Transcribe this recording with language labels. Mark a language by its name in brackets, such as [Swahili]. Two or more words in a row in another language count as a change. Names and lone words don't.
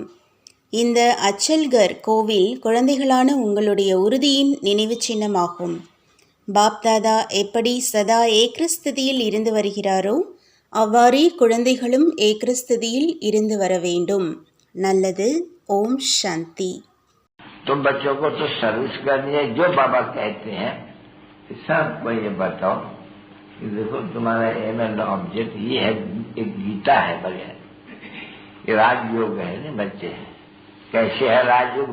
[Tamil] இந்த அச்சல்கர் கோவில் குழந்தைகளான உங்களுடைய உறுதியின் நினைவு சின்னமாகும். பாப்தாதா எப்படி சதா ஏக்ரஸ்திதியில் இருந்து வருகிறாரோ அவ்வாறே குழந்தைகளும் ஏக்ரஸ்திதியில் இருந்து வர வேண்டும். நல்லது. ஓம் சாந்தி. [Hindi] तुम बच्चों को तो सर्विस करनी है, जो बाबा कहते हैं सबको ये बताओ कि देखो तुम्हारा [English] aim and object [Hindi] ये है, एक गीता है बढ़िया, ये राजयोग है ना बच्चे। कैसे है राजयोग?